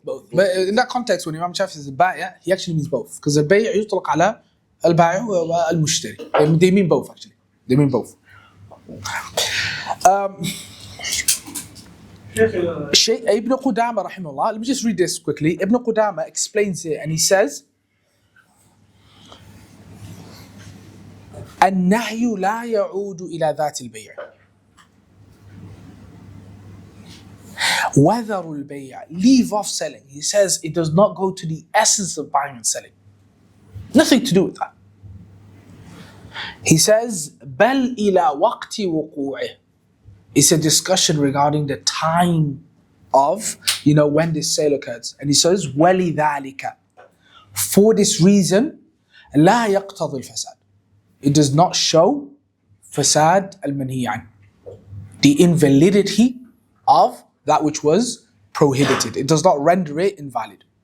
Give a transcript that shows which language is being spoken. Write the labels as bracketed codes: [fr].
[en] But in that context, when Imam Shafi says al-Bai', he actually means both. Because al-Bai' [ar] يطلق على البائع والمشتري. [en] They mean both actually. They mean both. Ibn Qudama rahimahullah, let me just read this quickly. Ibn Qudama explains it and he says, [ar] النهي لا يعود إلى ذات البيع. وذر البيع, [en] leave off selling. He says it does not go to the essence of buying and selling. Nothing to do with that. He says [ar] بل إلى وقت وقوعه. [en] It's a discussion regarding the time of, when this sale occurs. And he says [ar] وَلِذَلِكَ, [en] for this reason [ar] لا يقتضي الفساد. [en] It does not show fasad al-manhi an, the invalidity of that which was prohibited. It does not render it invalid.